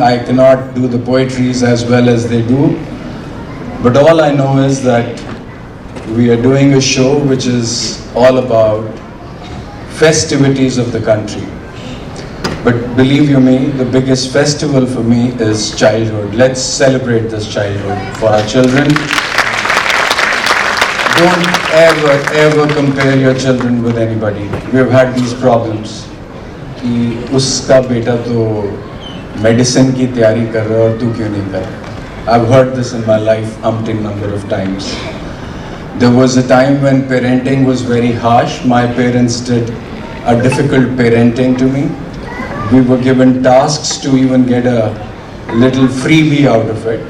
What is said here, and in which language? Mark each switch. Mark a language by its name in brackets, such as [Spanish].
[English] I cannot do the poetries as well as they do. But all I know is that we are doing a show which is all about festivities of the country. But believe you me, the biggest festival for me is childhood. Let's celebrate this childhood for our children. Don't ever compare your children with anybody. We have had these problems [Hindi] कि उसका बेटा तो medicine की तैयारी कर रहा है और तू क्यों नहीं कर रहा? [English] I've heard this in my life umpteen number of times. There was a time when parenting was very harsh. My parents did a difficult parenting to me. We were given tasks to even get a little freebie out of it.